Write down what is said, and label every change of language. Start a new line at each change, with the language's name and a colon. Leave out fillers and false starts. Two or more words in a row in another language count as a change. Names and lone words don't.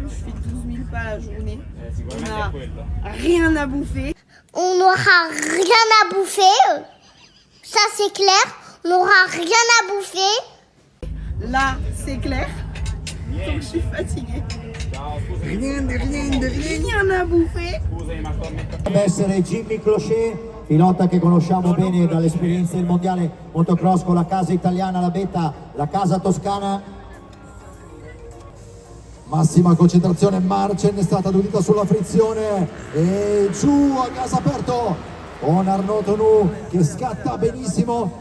French: Je fais 12 000 pas la journée. On n'a rien à bouffer. On n'aura rien à bouffer. Ça c'est clair. On n'aura rien à bouffer. Là, c'est clair. Donc je suis fatiguée. Rien à bouffer.
Italian: Deve essere Jimmy Clochet, pilota che conosciamo bene dall'esperienza del mondiale motocross con la casa italiana, la Beta, la casa toscana. Massima concentrazione, Marcen è stata adudita sulla frizione e giù a gas aperto con Arnaud Tonou che scatta benissimo